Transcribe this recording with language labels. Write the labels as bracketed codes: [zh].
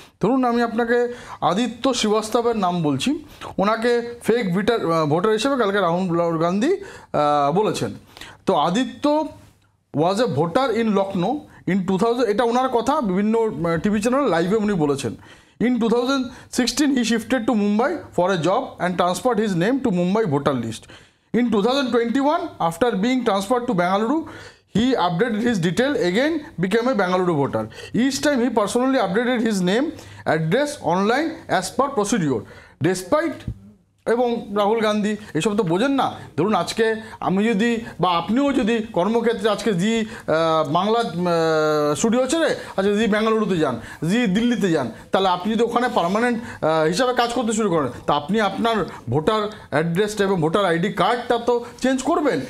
[bn] ধরুন, আমি আপনাকে আদিত্য শ্রীবাস্তবের নাম বলছি, ওনাকে ফেক ভোটার হিসেবে কালকে রাহুল গান্ধী বলেছেন। তো আদিত্য [en] was a voter in Lucknow in 2000, [bn] এটা ওনার কথা, বিভিন্ন টিভি চ্যানেল লাইভে উনি বলেছেন। [en] In 2016, he shifted to Mumbai for a job and transferred his name to Mumbai voter list. In 2021, after being transferred to Bengaluru, he updated his detail again, became a Bengaluru voter. Each time he personally updated his name, address online as per procedure. [bn] Despite এবং রাহুল গান্ধী এসব তো বোঝেন না। ধরুন, আজকে আমি যদি বা আপনিও যদি কর্মক্ষেত্রে আজকে জি বাংলা স্টুডিও ছেড়ে আচ্ছা জি বেঙ্গালুরুতে যান, জি দিল্লিতে যান, তাহলে আপনি যদি ওখানে পার্মানেন্ট হিসাবে কাজ করতে শুরু করেন, তা আপনি আপনার ভোটার অ্যাড্রেসটা এবং ভোটার আইডি কার্ডটা তো চেঞ্জ করবেন।